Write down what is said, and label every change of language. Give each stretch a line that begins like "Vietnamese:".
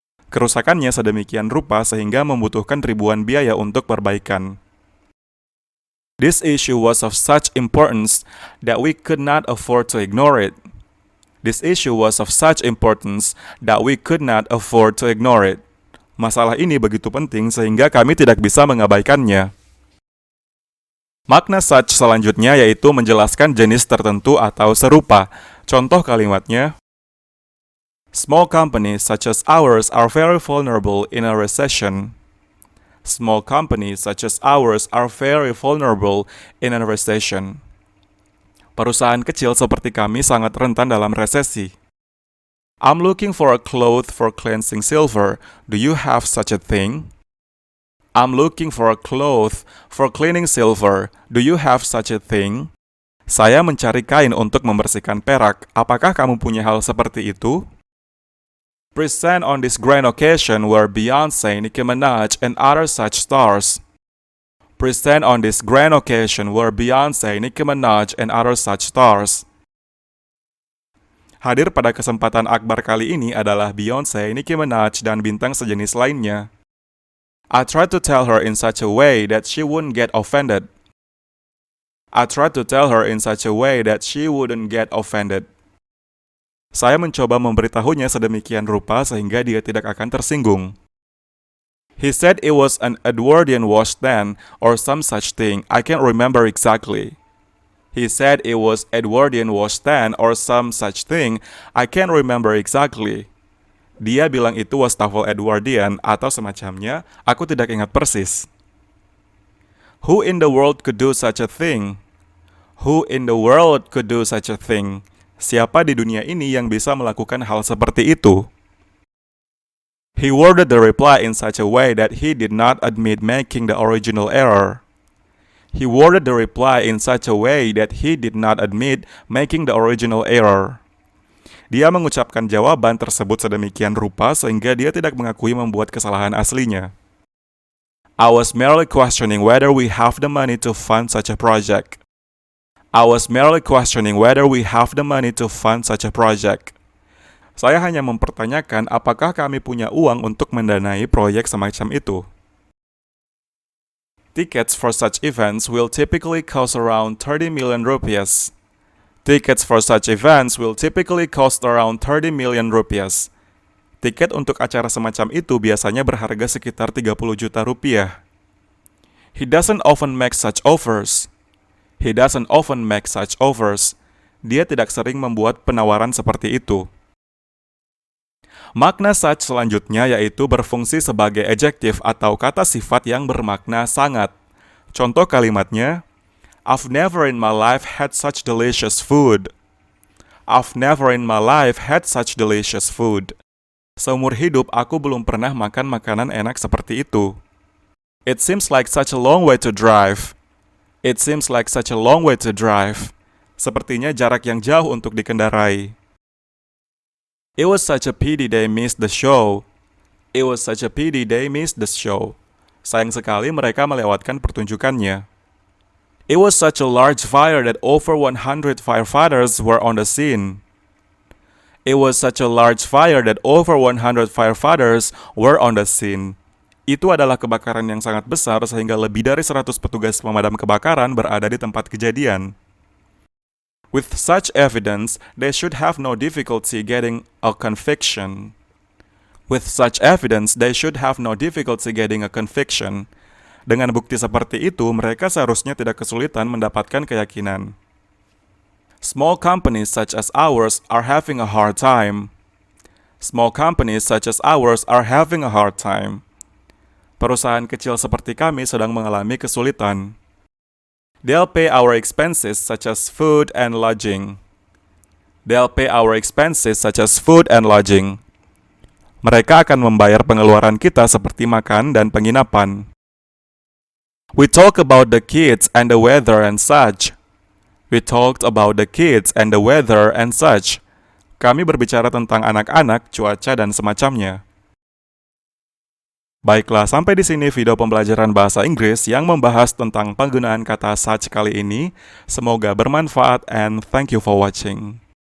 Indonesian: Kerusakannya sedemikian rupa sehingga membutuhkan ribuan biaya untuk perbaikan.
English: This issue was of such importance that we could not afford to ignore it. This issue was of such importance that we could not afford to ignore it.
Indonesian: Masalah ini begitu penting sehingga kami tidak bisa mengabaikannya. Makna such selanjutnya yaitu menjelaskan jenis tertentu atau serupa. Contoh kalimatnya,
English: Small companies such as ours are very vulnerable in a recession. Small companies such as ours are very vulnerable in a recession.
Indonesian: Perusahaan kecil seperti kami sangat rentan dalam resesi.
English: I'm looking for a cloth for cleansing silver. Do you have such a thing? I'm looking for a cloth for cleaning silver. Do you have such a thing?
Indonesian: Saya mencari kain untuk membersihkan perak. Apakah kamu punya hal seperti itu?
English: Present on this grand occasion were Beyoncé, Nicki Minaj, and other such stars. Present on this grand occasion were Beyoncé, Nicki Minaj, and other such stars.
Indonesian: Hadir pada kesempatan akbar kali ini adalah Beyoncé, Nicki Minaj, dan bintang sejenis lainnya.
English: I tried to tell her in such a way that she wouldn't get offended. I tried to tell her in such a way that she wouldn't get offended.
Indonesian: Saya mencoba memberitahunya sedemikian rupa sehingga dia tidak akan tersinggung.
English: He said it was an Edwardian washstand or some such thing. I can't remember exactly. He said it was Edwardian washstand or some such thing. I can't remember exactly.
Indonesian: Dia bilang itu wastafel Edwardian atau semacamnya. Aku tidak ingat persis.
English: Who in the world could do such a thing? Who in the world could do such a thing?
Indonesian: Siapa di dunia ini yang bisa melakukan hal seperti itu?
English: He worded the reply in such a way that he did not admit making the original error. He worded the reply in such a way that he did not admit making the original error.
Indonesian: Dia mengucapkan jawaban tersebut sedemikian rupa sehingga dia tidak mengakui membuat kesalahan aslinya.
English: I was merely questioning whether we have the money to fund such a project. I was merely questioning whether we have the money to fund such a project.
Indonesian: Saya hanya mempertanyakan apakah kami punya uang untuk mendanai proyek semacam itu.
English: Tickets for such events will typically cost around 30 million rupiahs. Tickets for such events will typically cost around 30 million rupiahs.
Indonesian: Tiket untuk acara semacam itu biasanya berharga sekitar 30 juta rupiah.
English: He doesn't often make such offers. He doesn't often make such offers.
Indonesian: Dia tidak sering membuat penawaran seperti itu. Makna such selanjutnya yaitu berfungsi sebagai adjektif atau kata sifat yang bermakna sangat. Contoh kalimatnya,
English: I've never in my life had such delicious food. I've never in my life had such delicious food.
Indonesian: Seumur hidup aku belum pernah makan makanan enak seperti itu.
English: It seems like such a long way to drive. It seems like such a long way to drive.
Indonesian: Sepertinya jarak yang jauh untuk dikendarai.
English: It was such a pity they missed the show. It was such a pity they missed the show.
Indonesian: Sayang sekali mereka melewatkan pertunjukannya.
English: It was such a large fire that over 100 firefighters were on the scene. It was such a large fire that over 100 firefighters were on the scene.
Indonesian: Itu adalah kebakaran yang sangat besar sehingga lebih dari 100 petugas pemadam kebakaran berada di tempat kejadian.
English: With such evidence, they should have no difficulty getting a conviction. With such evidence, they should have no difficulty getting a conviction.
Indonesian: Dengan bukti seperti itu, mereka seharusnya tidak kesulitan mendapatkan keyakinan.
English: Small companies such as ours are having a hard time. Small companies such as ours are having a hard time.
Indonesian: Perusahaan kecil seperti kami sedang mengalami kesulitan.
English: They'll pay our expenses such as food and lodging. They'll pay our expenses such as food and lodging.
Indonesian: Mereka akan membayar pengeluaran kita seperti makan dan penginapan.
English: We talk about the kids and the weather and such. We talked about the kids and the weather and such.
Indonesian: Kami berbicara tentang anak-anak, cuaca, dan semacamnya. Baiklah, sampai di sini video pembelajaran bahasa Inggris yang membahas tentang penggunaan kata such kali ini. Semoga bermanfaat
English: and thank you for watching.